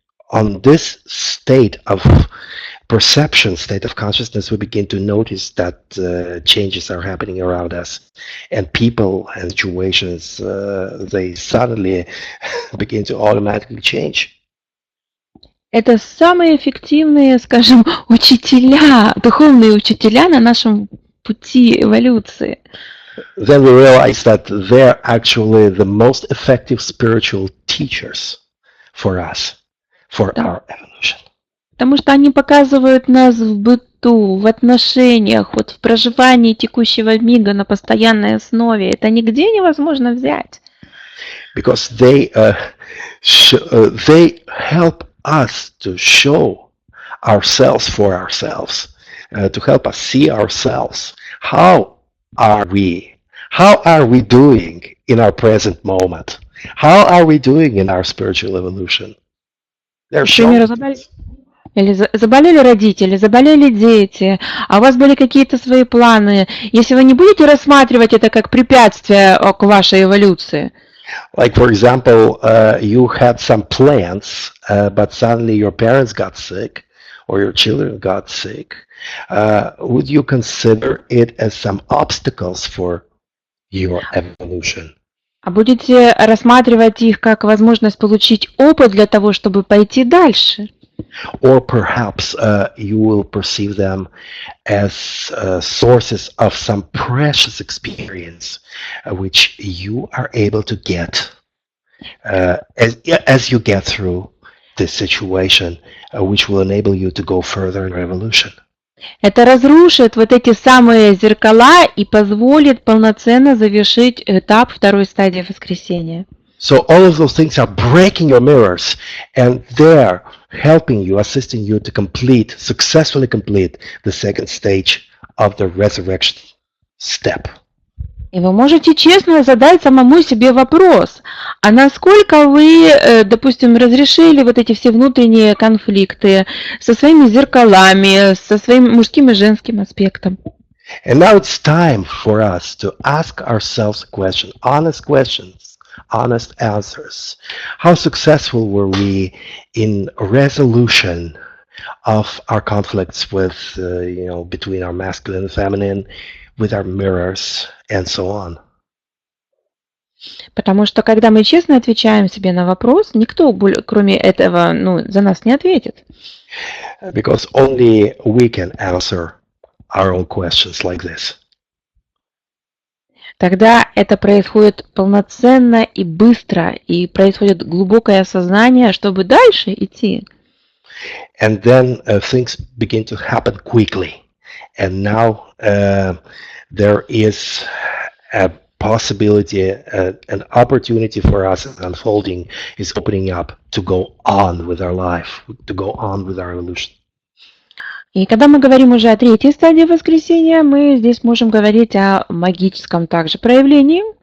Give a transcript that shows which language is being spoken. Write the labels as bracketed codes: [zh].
[en] on this state of perception, state of consciousness, we begin to notice that changes are happening around us, and people and situations, they suddenly begin to automatically change. [ru] Это самые эффективные, скажем, учителя, духовные учителя на нашем пути эволюции. [en] Then we realize that they're actually the most effective spiritual teachers for us, for our evolution. [ru] Потому что они показывают нас в быту, в отношениях, вот в проживании текущего мига на постоянной основе. Это нигде невозможно взять. [en] Because they help us to show ourselves for ourselves, to help us see ourselves. How are we doing in our present moment? How are we doing in our spiritual evolution? They're showing. [ru] Или заболели родители, заболели дети, а у вас были какие-то свои планы. Если вы не будете рассматривать это как препятствие к вашей эволюции. [en] Like, for example, you had some plans, but suddenly your parents got sick or your children got sick. Would you consider it as some obstacles for your evolution? [ru] А будете рассматривать их как возможность получить опыт для того, чтобы пойти дальше? [en] Or perhaps you will perceive them as sources of some precious experience which you are able to get as you get through this situation, which will enable you to go further in evolution. [ru] Это разрушит вот эти самые зеркала и позволит полноценно завершить этап второй стадии воскресения. [en] So all of those things are breaking your mirrors, and they're helping you, assisting you to successfully complete the second stage of the resurrection step. [ru] И вы можете честно задать самому себе вопрос, а насколько вы, допустим, разрешили вот эти все внутренние конфликты со своими зеркалами, со своим мужским и женским аспектом. [en] And now it's time for us to ask ourselves a question, honest questions, honest answers. How successful were we in resolution of our conflicts with, between our masculine and feminine, with our mirrors, and so on? [ru] Потому что когда мы честно отвечаем себе на вопрос, никто, кроме этого, за нас не ответит. [en] Because only we can answer our own questions like this. [ru] Тогда это происходит полноценно и быстро, и происходит глубокое осознание, чтобы дальше идти. [en] And then things begin to happen quickly. And now there is a possibility, an opportunity for us unfolding is opening up to go on with our life, to go on with our evolution. [ru] И когда мы говорим уже о третьей стадии воскресения, мы здесь можем говорить о магическом также проявлении.